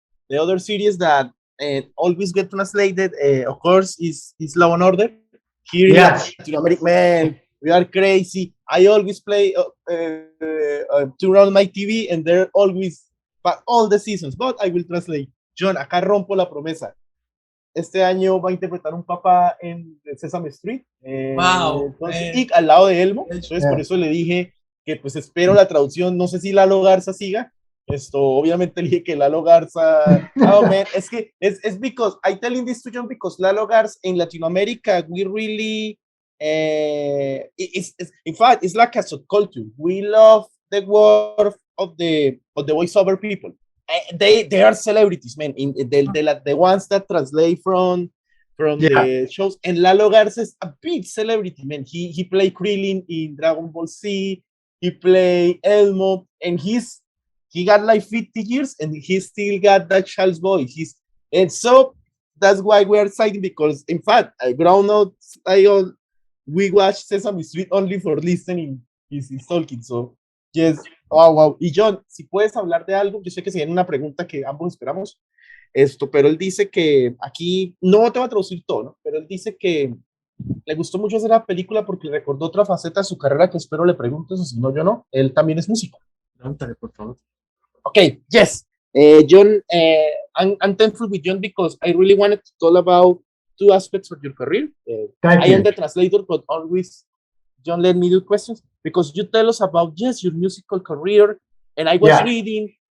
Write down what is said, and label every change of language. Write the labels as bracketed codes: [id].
[en] The other series that always get translated, of course, is Law and Order. Here in Latin America, man, We are crazy. I always play turn on my TV and they're always, but all the seasons. But I will translate. Jhon, [es] acá rompo la promesa. Este año va a interpretar un papá en Sesame Street. Wow. Entonces, y al lado de Elmo. Entonces, por eso le dije que pues espero la traducción. No sé si Lalo Garza siga. Obviamente le dije que Lalo Garza. [en] Oh man, [es] es que es [en] because I telling this to Jhon because Lalo Garza in Latin America we really in fact it's like a subculture. We love the work of the voiceover people. They are celebrities, man. The ones that translate from the shows. And Lalo Garza is a big celebrity, man. He played Krillin in Dragon Ball Z. He played Elmo, and he got like 50 years, and he still got that child's voice. And so that's why we are excited because, in fact, grown ups, we watch Sesame Street only for listening his talking. So yes. Wow. [es] Y Jhon, si puedes hablar de algo, yo sé que se viene una pregunta que ambos esperamos, pero él dice que aquí, no te va a traducir todo, ¿no? Pero él dice que le gustó mucho hacer la película porque le recordó otra faceta de su carrera que espero le preguntes, o si no, yo no. Él también es músico. Pregúntale, por favor. [en] Okay, yes. Jhon, I'm thankful with Jhon because I really wanted to talk about two aspects of your career. I am the translator, but always Jhon let me do questions because you tell us about your musical career, and I was reading.